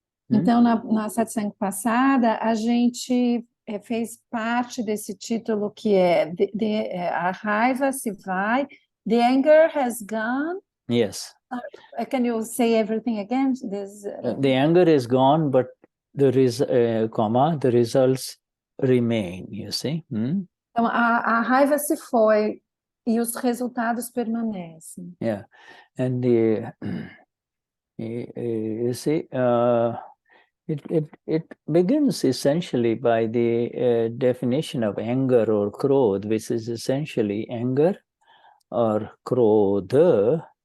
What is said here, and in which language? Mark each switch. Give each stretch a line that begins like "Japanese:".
Portuguese: Então, na satsang passada, a gente fez parte desse título que é a raiva se vai,
English: the anger has gone. Yes. Can you say everything again? The anger is gone, but the results remain, you see.
Portuguese: Então, a raiva se foi e os resultados permanecem.
English: Yeah, and you see, it begins essentially by the definition of anger or krodh, which is essentially anger or krodha.